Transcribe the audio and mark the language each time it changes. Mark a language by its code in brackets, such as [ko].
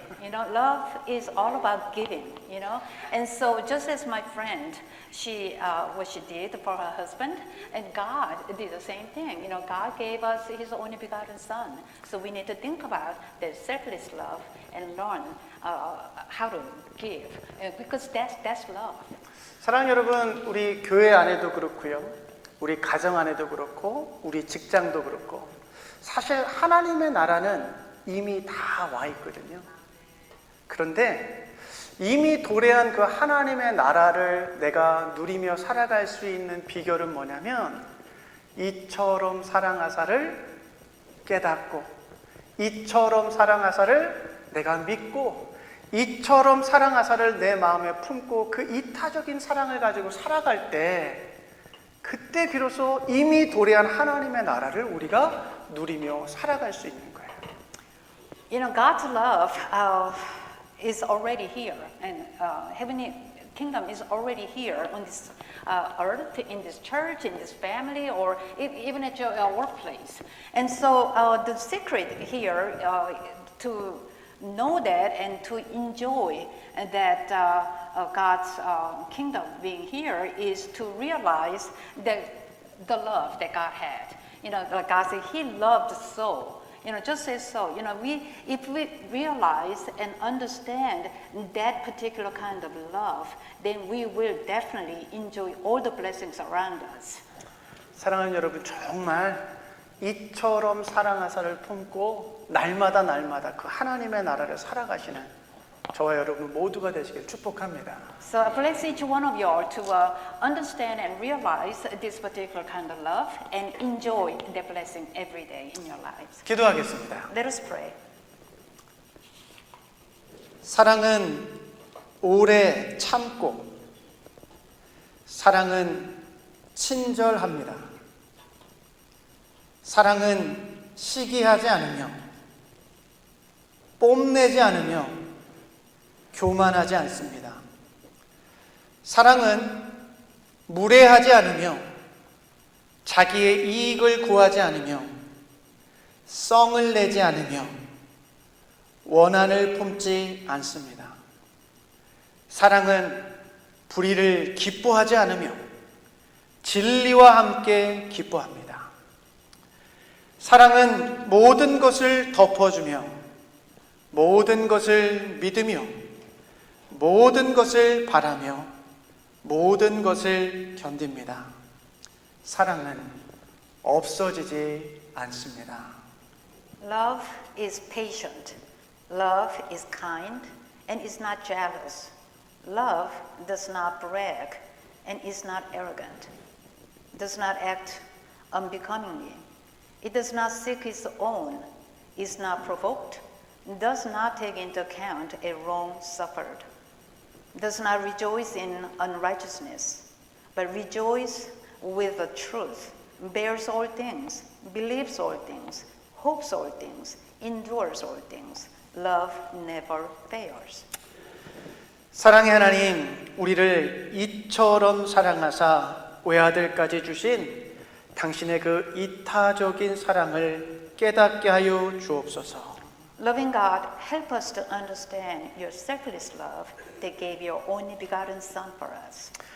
[en] You know, love is all about giving, you know. And so just as my friend, what she did for her husband, and God did the same thing. You know, God gave us his only begotten son. So we need to think about the selfless love and learn how to give, because that's love. [ko] 사랑하는 여러분, 우리 교회 안에도 그렇고요. 우리 가정 안에도 그렇고, 우리 직장도 그렇고, 사실 하나님의 나라는 이미 다 와 있거든요. 그런데 이미 도래한 그 하나님의 나라를 내가 누리며 살아갈 수 있는 비결은 뭐냐면 이처럼 사랑하사를 깨닫고, 이처럼 사랑하사를 내가 믿고, 이처럼 사랑하사를 내 마음에 품고 그 이타적인 사랑을 가지고 살아갈 때, 그때 비로소 이미 도래한 하나님의 나라를 우리가 누리며 살아갈 수 있는 거예요. [en] You know, God's love is already here, and heavenly kingdom is already here on this earth, in this church, in this family, or even at your workplace. And so the secret here to know that and to enjoy that God's kingdom being here is to realize that the love that God had. You know, like God said, He loved so. You know, just as so. You know, if we realize and understand that particular kind of love, then we will definitely enjoy all the blessings around us. [ko] 사랑하는 여러분, 정말 이처럼 사랑하사를 품고 날마다 그 하나님의 나라를 살아가시는 저와 여러분 모두가 되시길 축복합니다. [en] So I bless each one of you all to understand and realize this particular kind of love and enjoy the blessing every day in your lives. [ko] 기도하겠습니다. [en] Let us pray. [ko] 사랑은 오래 참고, 사랑은 친절합니다. 사랑은 시기하지 않으며, 뽐내지 않으며, 교만하지 않습니다. 사랑은 무례하지 않으며, 자기의 이익을 구하지 않으며, 썽을 내지 않으며, 원한을 품지 않습니다. 사랑은 불의를 기뻐하지 않으며, 진리와 함께 기뻐합니다. 사랑은 모든 것을 덮어주며, 모든 것을 믿으며 모든 것을 바라며 모든 것을 견딥니다. 사랑은 없어지지 않습니다. [en] Love is patient. Love is kind and is not jealous. Love does not brag and is not arrogant. Does not act unbecomingly. It does not seek its own, is not provoked, does not take into account a wrong suffered, does not rejoice in unrighteousness, but rejoice with the truth, bears all things, believes all things, hopes all things, endures all things. Love never fails. [ko] 사랑의 하나님, 우리를 이처럼 사랑하사 외아들까지 주신 당신의 그 이타적인 사랑을 깨닫게 하여 주옵소서. [en] Loving God, help us to understand your selfless love that gave your only begotten Son for us.